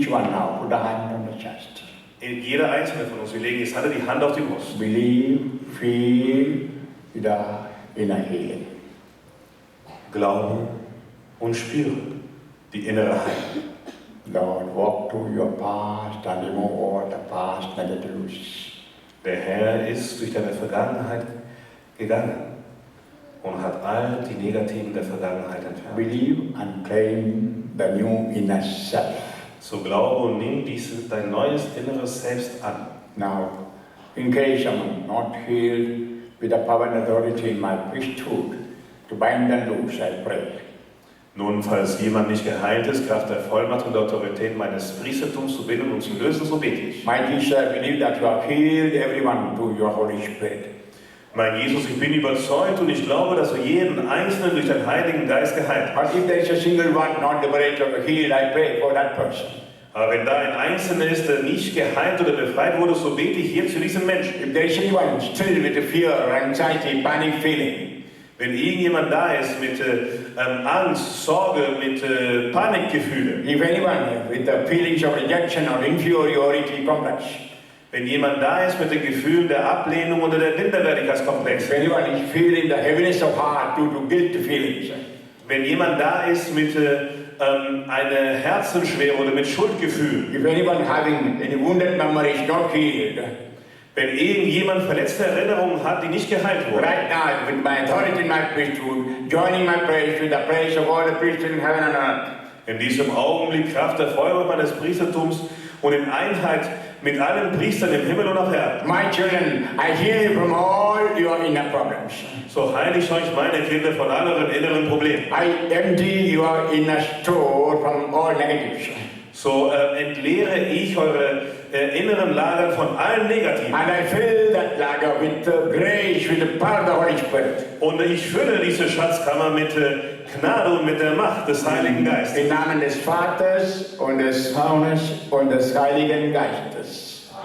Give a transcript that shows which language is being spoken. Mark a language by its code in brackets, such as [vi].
[en] Each one now, put a hand on the chest. [de] Jeder einzelne von uns, wir legen jetzt alle die Hand auf die Brust. [en] Believe, feel the inner healing. [de] Glaube und spüre die innere Heilung. [en] Lord, walk through your past and remove all the past negatives. [de] Der Herr ist durch deine Vergangenheit gegangen und hat all die Negativen der Vergangenheit entfernt. [en] Believe and claim the new inner self. [de] So glaube und nimm dein neues inneres Selbst an. [en] Now, in case I'm not healed with the power and authority in my priesthood, to bind and loose, I pray. [de] Nun, falls jemand nicht geheilt ist, Kraft der Vollmacht und der Autorität meines Priestertums zu binden und zu lösen, so bete ich. [en] My Jesus, I believe that you have healed everyone through your Holy Spirit. [de] Mein Jesus, ich bin überzeugt und ich glaube, dass du jeden Einzelnen durch den Heiligen Geist geheilt hast. [en] But if there is a single one not liberated or healed, I pray for that person. [de] Aber wenn da ein Einzelner ist, der nicht geheilt oder befreit wurde, so bete ich jetzt für diesen Menschen. [en] If there is anyone still with fear, anxiety, panic feeling, [de] Wenn irgendjemand da ist mit Angst, Sorge, mit Panikgefühle, [en] if anyone with the feelings of rejection or inferiority complex, [de] wenn jemand da ist mit den Gefühlen der Ablehnung oder der Minderwertigkeitskomplex, [en] if anyone is feeling the heaviness of heart due to guilt feelings, [de] wenn jemand da ist mit einer Herzensschwere oder mit Schuldgefühlen, [en] if anyone having any wounded memories not healed, [de] wenn irgendjemand verletzte Erinnerungen hat, die nicht geheilt wurden, [en] right now, with my authority in my priesthood, joining my praise with the praise of all the priests in heaven and earth, [de] in diesem Augenblick Kraft der Vollmacht meines Priestertums und in Einheit mit allen Priestern im Himmel und auf Erden, [en] my children, I heal you from all your inner problems. [de] so heile ich euch meine Kinder von all euren inneren Problemen. [en] I empty your inner store from all negatives. [de] So entleere ich eure inneren Lagern von allen Negativen. [en] And I fill that lager with the grace, with the power of the Holy Spirit. [de] Und ich fülle diese Schatzkammer mit Gnade und mit der Macht des Heiligen Geistes. Im Namen des Vaters und des Sohnes und des Heiligen Geistes.